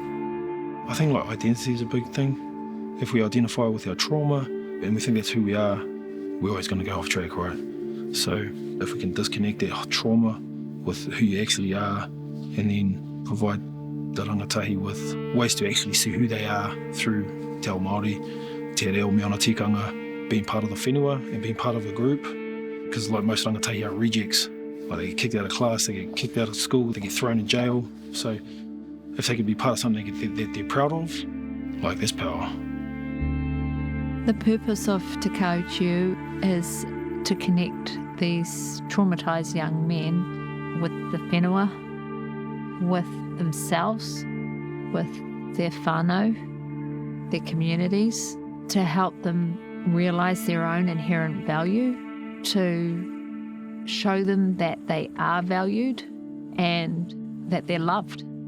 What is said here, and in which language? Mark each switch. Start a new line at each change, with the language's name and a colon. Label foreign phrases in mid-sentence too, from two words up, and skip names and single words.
English: I think like identity is a big thing. If we identify with our trauma and we think that's who we are, we're always going to go off track, right? So if we can disconnect that trauma with who you actually are and then provide the rangatahi with ways to actually see who they are through
Māori: te ao Māori, te reo me ona tikanga,
English: being part of the whenua and being part of a group. Because like most rangatahi are rejects. Like they get kicked out of class, they get kicked out of school, they get thrown in jail. So if they can be part of something that they're proud of, like that's power. The purpose of Te Kāhu Tiu is to connect these traumatised young men with the whenua, with themselves, with their whānau, their communities, to help them realise their own inherent value, to show them that they are valued and that they're loved.